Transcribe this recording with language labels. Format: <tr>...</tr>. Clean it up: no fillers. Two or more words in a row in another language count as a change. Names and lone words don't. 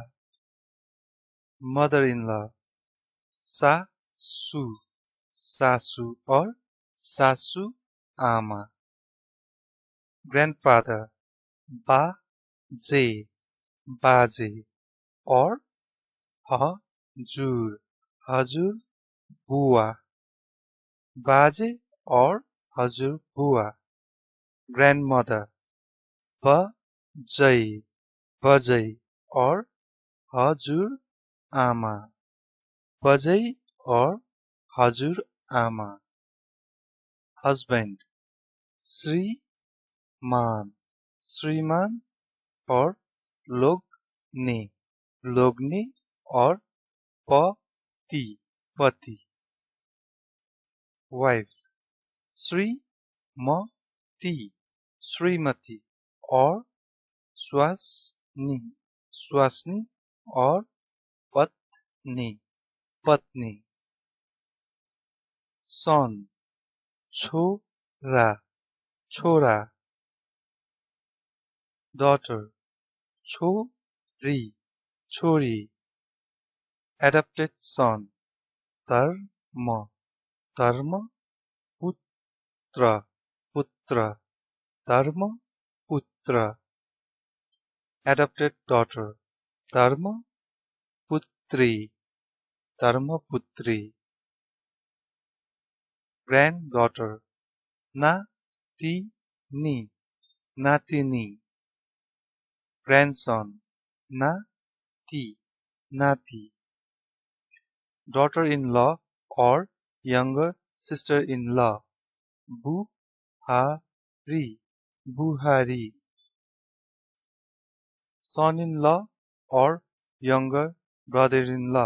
<en>Mother-in-law. Sasu.</en> <ne>सासु or सासु आमा.</ne> <en>Grandfather. Baje.</en> <ne>बाजे or हजुर. हजुर बुवा। बाजे or हजुर बुवा.</ne> <en>Grandmother. Bajai.</en> <ne>बजै or हजुर आमा. बजै or हजुर आमा.</ne> <en>Husband. Sriman.</en> <ne>श्रीमान् or लोग्ने. लोग्ने or पति। पति.</ne> <en>Wife. Srimati.</en> <ne>श्रीमती or स्वास्नी. स्वास्नी or पत्नी. Patni. Son. छोरा। छोरा.</ne> <en>Daughter. Chori.</en> <ne>Chori.</ne> <en>Adopted son.</en> <ne>धर्म। धर्म. पुत्र। पुत्र. धर्म। पुत्र.</ne> <en>Adopted daughter.</en> <ne>धर्म। पुत्री। धर्म पुत्री.</ne> <en>Granddaughter. Natini.</en> <ne>Natini.</ne> <en>Grandson.</en> <ne>नाति। नाति.</ne> <en>Daughter-in-law or younger sister-in-law.</en> <ne>बुहारी। बुहारी.</ne> <en>Son-in-law or younger brother-in-law.</en>